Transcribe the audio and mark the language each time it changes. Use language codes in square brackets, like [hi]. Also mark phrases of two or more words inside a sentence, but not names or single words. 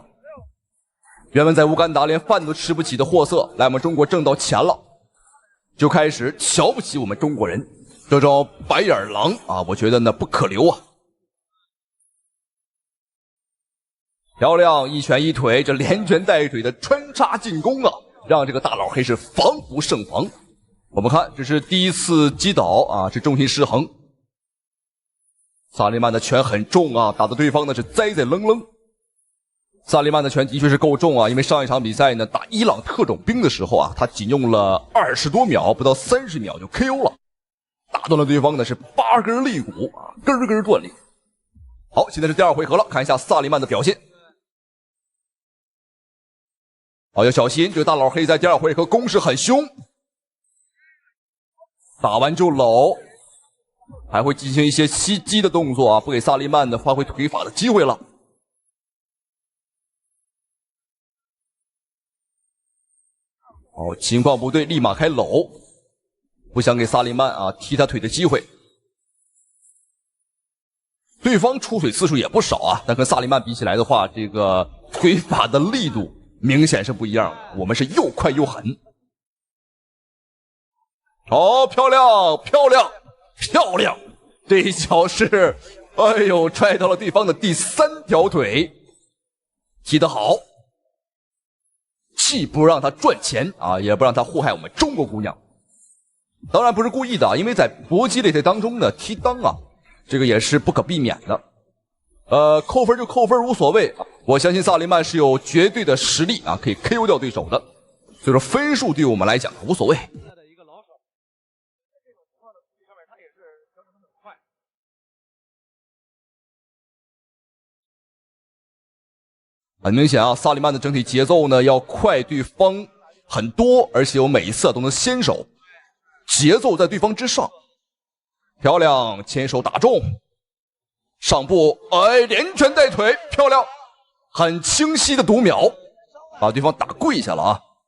[zh] 原本在烏干達連飯都吃不起的貨色，來我們中國掙到錢了，就開始瞧不起我們中國人。這種白眼狼啊，我覺得呢不可留啊。漂亮，一拳一腿，這連拳帶腿的穿插進攻啊，讓這個大老黑是防不勝防。我們看，這是第一次擊倒啊，是重心失衡。薩利曼的拳很重啊，打得對方呢是栽栽愣愣。薩利曼的拳的確是夠重啊，因為上一場比賽呢打伊朗特種兵的時候啊，他僅用了20多秒，不到30秒就 KO 了，打斷了對方呢是8根肋骨啊，根根斷裂。好，現在是第2回合了，看一下薩利曼的表現。好，要小心，這個大老黑在第2回合攻勢很兇，打完就摟，還會進行一些襲擊的動作啊，不給薩利曼呢發揮腿法的機會了。哦，情況不對，立馬開摟，不想給薩利曼啊踢他腿的機會。對方出腿次數也不少啊，但跟薩利曼比起來的話，這個腿法的力度明顯是不一樣。我們是又快又狠。哦，漂亮，漂亮，漂亮！這一腳是，哎呦，踹到了對方的第3條腿，踢得好。既不讓他賺錢啊，也不讓他禍害我們中國姑娘。當然不是故意的啊，因為在搏擊擂台當中呢，踢襠啊，這個也是不可避免的。扣分就扣分，無所謂。我相信薩利曼是有絕對的實力啊，可以 KO 掉對手的。所以說分數對我們來講無所謂。很明顯啊，薩利曼的整體節奏呢要快對方很多，而且我每一次都能先手，節奏在對方之上。漂亮，前手打中，上步，哎，連拳帶腿，漂亮，很清晰的读秒，把對方打跪下了啊。